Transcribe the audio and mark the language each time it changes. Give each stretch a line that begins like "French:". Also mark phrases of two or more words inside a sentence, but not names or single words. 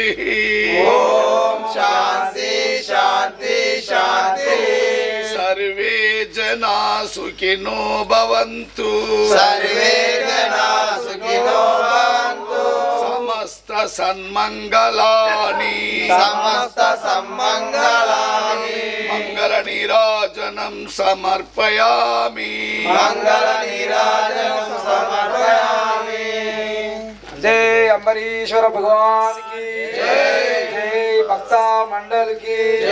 Sanskrit: ओम शांति शांति शांति సర్వే జనా సుఖినో భవంతు सर्वे जना सुखिनो भवन्तु సమస్త సన్మంగళాని समस्त सम्मंगलानि మంగళ నీరాజనం సమర్పయామి मंगल नीराजनं समर्पयामि।
Hindi: जय अम्बरीश्वर भगवान की जय, जय भक्ता मंडल की